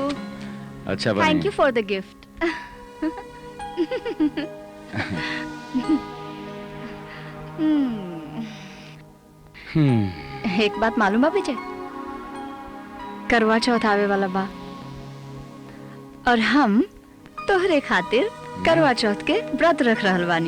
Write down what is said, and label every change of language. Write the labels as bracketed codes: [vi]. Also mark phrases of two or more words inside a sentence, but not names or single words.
[bho] अच्छा बनी। [en] Thank you for the gift. [bho] एक बात मालूम बा विजय? करवा चौथ आवे वाला बा, और हम तोहरे खातिर करवा चौथ के व्रत रख रहल बानी।